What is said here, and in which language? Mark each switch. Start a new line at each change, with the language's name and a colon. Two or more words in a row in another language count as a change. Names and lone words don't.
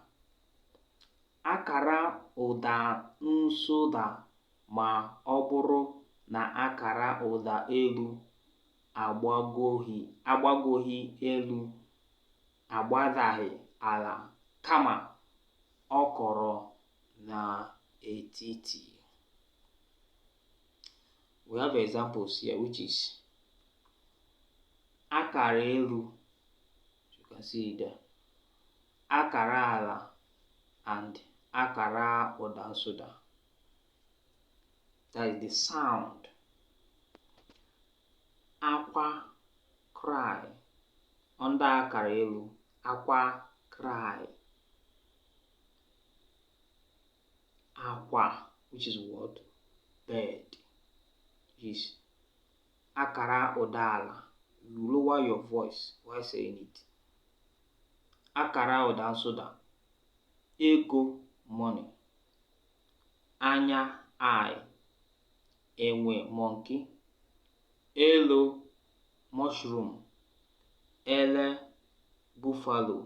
Igbo: Akara ụda nsụda ma ọ bụrụ na akara ụda elu agbagoghị elu, agbadaghị ala, kama ọ kọrọ n'etiti.
English: We have examples here, which is
Igbo: akara elu,
English: you can see it there,
Igbo: akara ala, and akara ụda nsụda.
English: That is the sound. Akwa, cry, under
Igbo: akara elu,
English: akwa, cry.
Igbo: Akwa,
English: which is what? Bird. Is
Igbo: akara ụda ala.
English: You lower your voice while saying it.
Igbo: Akara ụda nsụda, ego, money. Anya, eye. Enwe, monkey. Elo, mushroom. Ele, buffalo.